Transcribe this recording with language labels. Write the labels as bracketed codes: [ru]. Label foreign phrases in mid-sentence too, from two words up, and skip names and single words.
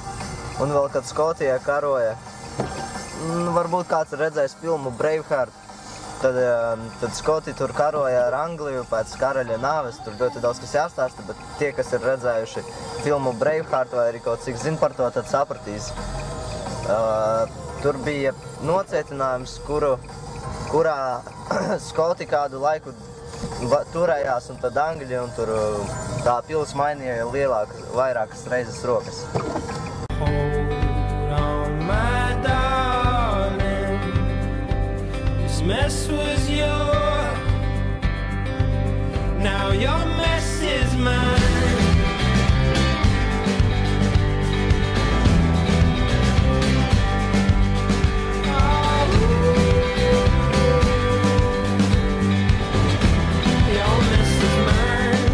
[lv] Un vēl, kad Skotijā karoja, varbūt kāds ir redzējis filmu Braveheart, tad Skoti tur karoja ar Angliju pēc karaļa nāves, tur ļoti daudz kas jāstāsta, bet tie, kas ir redzējuši filmu Braveheart vai arī kaut cik zin par to, tad sapratīs. Tur bija nocietinājums, kurā Skoti kādu laiku turējās, un tad Angļi, un tur tā pils mainīja vairākas reizes rokas. [en] Mess was yours, now your mess is mine. Oh, your mess is mine.